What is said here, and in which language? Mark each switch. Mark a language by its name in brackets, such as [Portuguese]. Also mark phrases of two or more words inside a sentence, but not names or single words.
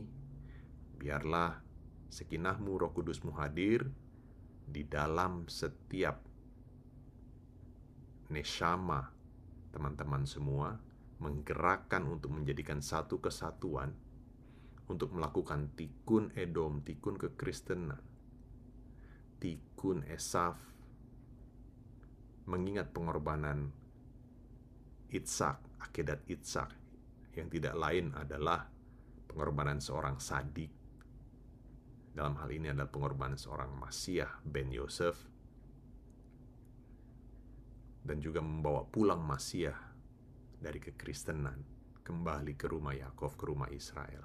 [Indonesian] Biarlah sekinah-Mu, Roh Kudus-Mu hadir di dalam setiap neshama teman-teman semua, menggerakkan untuk menjadikan satu kesatuan, untuk melakukan tikun Edom, tikun kekristenan, tikun Esaf, mengingat pengorbanan Ishak, [Hebrew] עקדת יצחק, [Indonesian] yang tidak lain adalah pengorbanan seorang sadik. Dalam hal ini adalah pengorbanan seorang Masiah ben Yosef, dan juga membawa pulang Masiah dari kekristenan kembali ke rumah Yakov, ke rumah Israel.